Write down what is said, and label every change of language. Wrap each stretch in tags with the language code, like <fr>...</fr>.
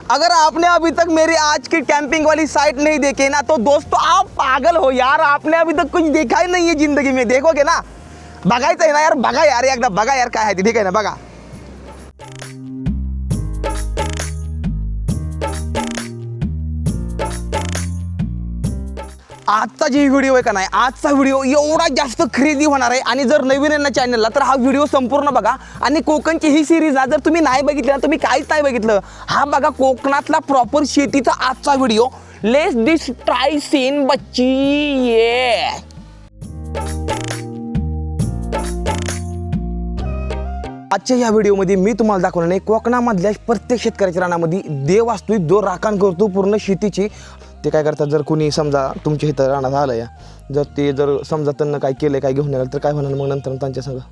<hi>अगर आपने अभी तक मेरी आज की कैंपिंग वाली साइट नहीं देखी ना तो दोस्तों आप पागल हो यार, आपने अभी तक कुछ देखा ही नहीं है जिंदगी में। देखोगे ना,</hi> <mr>बघायचं आहे ना यार, बघा यार एकदा, बघा यार काय आहे ते, ठीक आहे ना, बघा। आजचा जी व्हिडिओ आहे का नाही, आजचा व्हिडिओ एवढा जास्त खरेदी होणार आहे आणि जर नवीन आहे ना चॅनलला तर हा व्हिडिओ संपूर्ण बघा। आणि कोकणची ही सिरीज ना जर तुम्ही नाही बघितली ना, तुम्ही काहीच नाही बघितलं, हा बघा कोकणातला प्रॉपर शेतीचा आजचा video. Let's this try scene बच्ची ये। आजच्या या व्हिडिओमध्ये मी तुम्हाला दाखवणार नाही कोकणामधल्या प्रत्येक शेतकऱ्याच्या रानामध्ये देव असतो जो राखण करतो पूर्ण शेतीची। ते काय करतात, जर कोणी समजा तुमच्या इथं रानात आलं या, जर ते जर समजा त्यांना काय केलं, काय घेऊन आलं तर काय होणार मग नंतर त्यांच्या संग</mr>